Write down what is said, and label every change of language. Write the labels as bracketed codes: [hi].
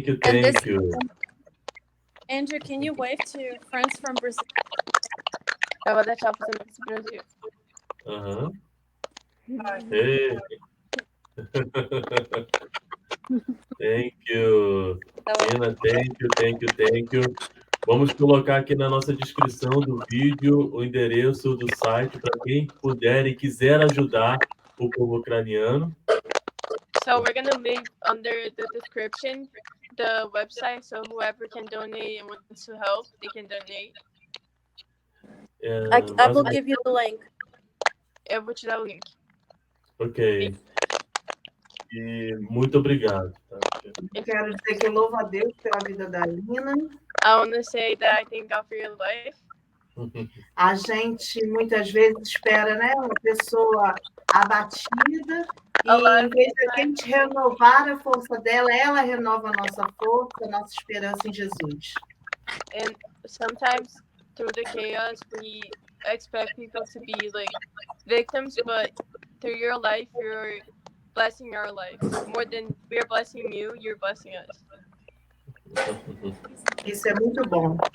[en] And this, Andrew, can you wave to friends from Brazil? [pt] Eu vou dar tchau para os amigos do Brasil. [en] Aham. Hey. Thank you. Ina, thank you. [pt] Vamos colocar aqui na nossa descrição do vídeo o endereço do site para quem puder e quiser ajudar o povo ucraniano. [en] So we're gonna leave under the description the website, so whoever can donate and wants to help, they can donate. I will give you the link. [pt] Eu vou te dar o link. Ok. E muito obrigado. Eu quero dizer que eu louvo a Deus pela vida da Ina. [en] I want to say that I thank God for your life. [pt] A gente muitas vezes espera, né, uma pessoa abatida e em vez de a gente renovar a força dela, ela renova a nossa força, a nossa esperança em Jesus. [en] And sometimes through the chaos, we expect people to be like victims, but through your life, you're blessing our life. More than we are blessing you, you're blessing us. [pt] Isso é muito bom.